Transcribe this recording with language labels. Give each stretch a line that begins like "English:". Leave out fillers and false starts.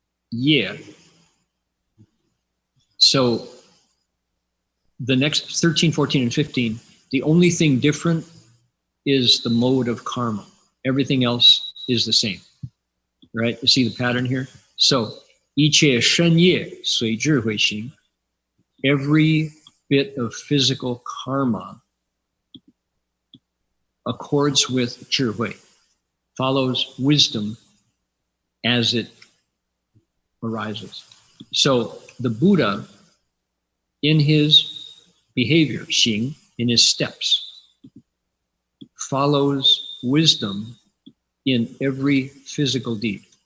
English: Yeah. So the next 13, 14, and 15, the only thing different is the mode of karma. Everything else is the same, right? You see the pattern here?
Chinese: So, 一切身业随智慧行.
English: Every bit of physical karma accords with 智慧, follows wisdom as it arises. So the Buddha, in his behavior, xing, in his steps, follows wisdom in every physical deed.